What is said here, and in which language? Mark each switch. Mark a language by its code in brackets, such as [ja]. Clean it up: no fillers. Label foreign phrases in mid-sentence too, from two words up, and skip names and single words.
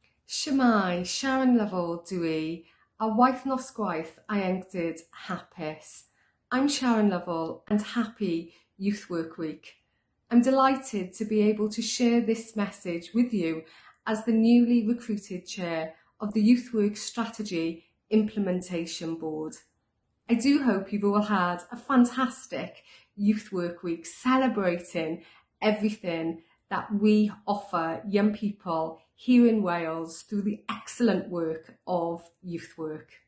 [cy] Shemai, Sharon Lovell dwi, a Wythnos Gwaith Ieuenctid hapus. [en] I'm Sharon Lovell and happy Youth Work Week. I'm delighted to be able to share this message with you as the newly recruited chair of the Youth Work Strategy Implementation Board. I do hope you've all had a fantastic Youth Work Week celebrating everything that we offer young people here in Wales through the excellent work of youth work.